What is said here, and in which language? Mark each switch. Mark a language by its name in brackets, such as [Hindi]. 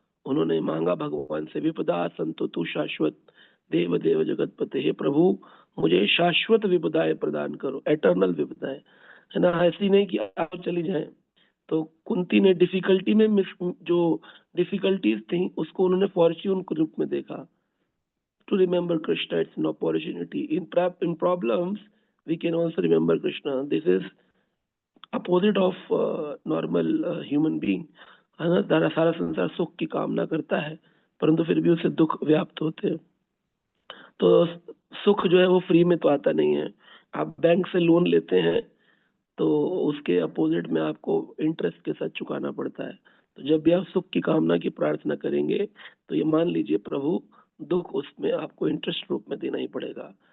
[Hindi] उन्होंने मांगा भगवान से, विपदा संतो तू शाश्वत देव देव जगतपते, हे प्रभु मुझे शाश्वत विपदाएं प्रदान करो, एटर्नल विपदाएं, है ना। ऐसी नहीं कि आप चली जाए। तो कुंती ने डिफिकल्टी में जो डिफिकल्टीज थी उसको उन्होंने फॉर्च्यून के रूप में देखा। [English] To remember Krishna, it's an opportunity. In problems, we can also remember Krishna. This is opposite of normal human being, [Hindi] है ना। सारा संसार सुख की कामना करता है परंतु फिर भी उसे दुख व्याप्त होते हैं। तो सुख जो है वो फ्री में तो आता नहीं है। आप बैंक से लोन लेते हैं तो उसके अपोजिट में आपको इंटरेस्ट के साथ चुकाना पड़ता है। तो जब भी आप सुख की कामना की प्रार्थना करेंगे तो ये मान लीजिए प्रभु दुख उसमें आपको इंटरेस्ट रूप में देना ही पड़ेगा।